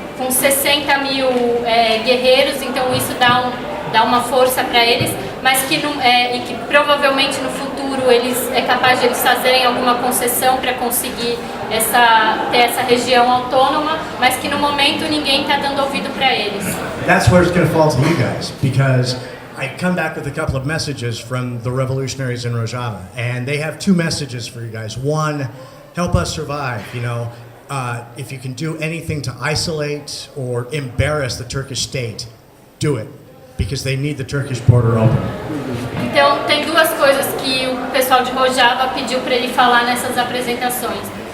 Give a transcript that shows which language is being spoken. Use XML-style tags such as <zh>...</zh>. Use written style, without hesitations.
<pt>60 mil guerreiros, então isso dá uma força para eles, mas que e que provavelmente no futuro é capaz de eles fazerem alguma concessão para conseguir ter essa região autônoma, mas que no momento ninguém está dando ouvido para eles.</pt> <en>That's where it's going to fall to you guys, because I come back with a couple of messages from the revolutionaries in Rojava, and they have two messages for you guys. One, help us survive, if you can do anything to isolate or embarrass the Turkish state, do it, because they need the Turkish border open.</en> <pt>Então, tem duas coisas que o pessoal de Rojava pediu para ele falar nessas apresentações.</pt>